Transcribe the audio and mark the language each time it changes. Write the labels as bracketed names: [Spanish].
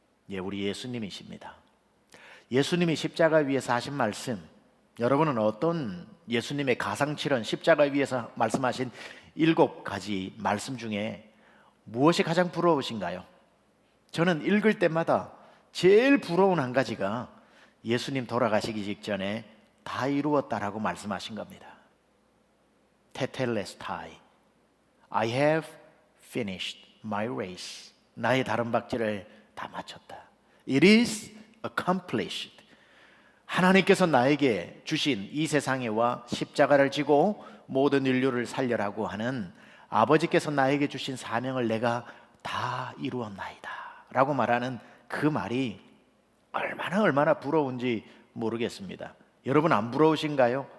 [Korean] 예, 우리 예수님이십니다. 예수님이 십자가 위에서 하신 말씀, 여러분은 어떤 예수님의 가상칠언 십자가 위에서 말씀하신 7가지 말씀 중에 무엇이 가장 부러우신가요? 저는 읽을 때마다 제일 부러운 한 가지가 예수님 돌아가시기 직전에 다 이루었다라고 말씀하신 겁니다. [English] 테텔레스타이, I have finished my race. [Korean] 나의 다름박질을 다 마쳤다. [English] It is accomplished. [Korean] 하나님께서 나에게 주신 이 세상에 와 십자가를 지고 모든 인류를 살려라고 하는 아버지께서 나에게 주신 사명을 내가 다 이루었나이다 라고 말하는 그 말이 얼마나 부러운지 모르겠습니다. 여러분 안 부러우신가요?